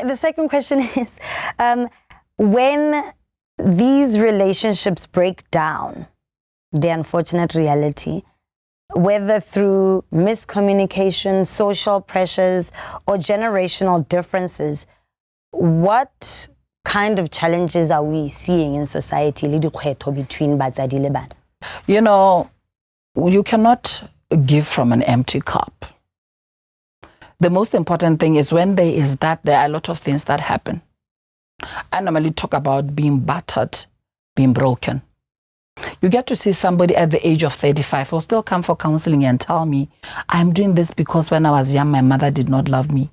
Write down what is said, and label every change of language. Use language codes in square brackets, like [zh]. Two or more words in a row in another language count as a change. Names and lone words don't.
[en] The second question is, when these relationships break down, the unfortunate reality, whether through miscommunication, social pressures, or generational differences, what kind of challenges are we seeing in society between [tn] batsadi le bana? [en] You know, you cannot give from an empty cup. The most important thing is when there are a lot of things that happen. I normally talk about being battered, being broken. You get to see somebody at the age of 35 who still come for counseling and tell me, I'm doing this because when I was young, my mother did not love me.